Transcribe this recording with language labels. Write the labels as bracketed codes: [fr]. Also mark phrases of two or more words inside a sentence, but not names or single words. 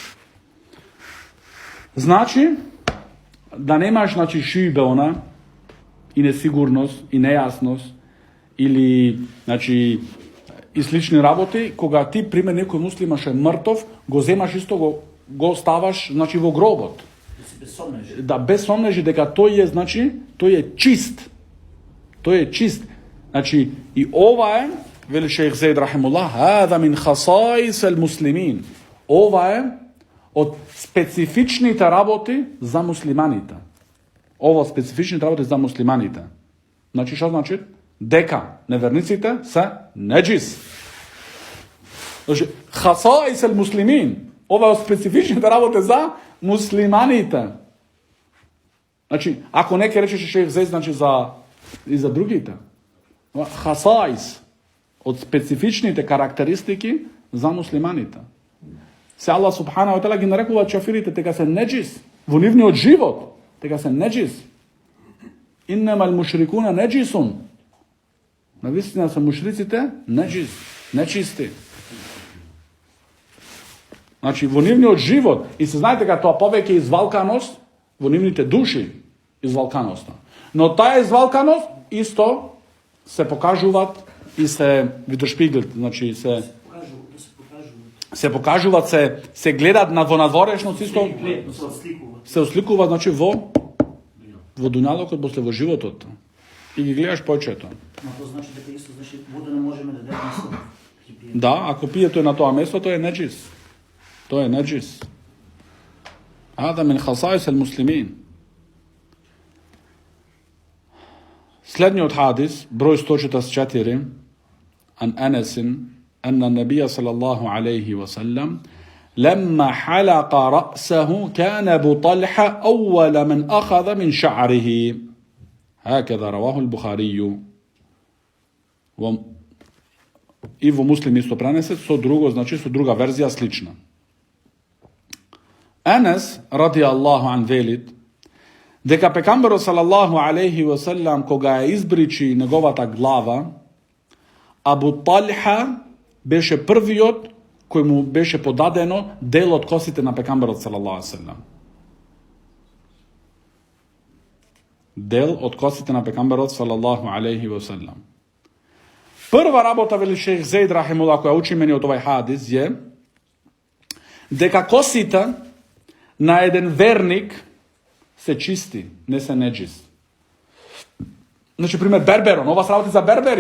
[mk] Значи да немаш шибе она и несигурност и нејасност или значи и слични работи, кога ти приме некој муслимаш е мртов, го земаш исто го ставаш значи во гробот. Да, без сомнежи дека тој е, значи, тој е чист. Тој е чист. Значи, и ова е, вели шейх Заид рахимуллах, [ar] هذا من خصائص المسلمين. [mk] Ова е од специфичните работи за муслиманите. Ова од специфичните работи за муслиманите. Значи, што значи? Дека неверниците се неджис. Значи, [ar] خصائص المسلمين. [mk] Ова е од специфичните работи за муслиманите. Значи, ако не ке речеше шейх Заид, значи и за другите. Хасаис, од специфичните карактеристики за муслиманите. Се Аллах [ar] سبحانه وتعالى [mk] ги нарекува чафирите, дека се неджис, во нивниот живот, дека се неджис. [ar] إنما المشركون نجس. [mk] Навистина се мушриците неджис, нечисти. Значи, во нивниот живот, и се знаете дека тоа повеќе извалканост, во нивните души, извалканоста. Но таа извалканост исто се покажуваат и се видошпиглат, значи се покажуваат, се гледат во надворешност исто, се осликуваат, значи во дуњалокот, после во животот. И ги гледаш почето. Но тоа значи дека исто, значи вода не можеме да дадеме. Да, ако пие тој на тоа место, тој е неджис. Тој е неджис. [ar] هذا من خصائص المسلمين. [mk] Следниот хадис, [ar] број 144, عن أنس أن النبي صلى الله عليه وسلم لما حلق رأسه كان أبو طلحة أول من أخذ من شعره هكذا رواه البخاري [mk] и во муслим исто пренесе со друго, значи со друга верзија слична. Анес [ar] رضي الله عن [mk] велит дека пекамберот [ar] صلى الله عليه وسلم [mk] кога ја избричи неговата глава, Абу Талха беше првиот кој му беше подадено дел од косите на пекамберот [ar] صلى الله عليه وسلم. [mk] Дел од косите на пекамберот [ar] صلى الله عليه وسلم. [mk] Прва работа, вели шейх Заид рахимуллах, која учи мени од овај хадис е дека косите на еден верник се чисти, не се неджис. Значи, пример, берберон, ова се работи за бербери.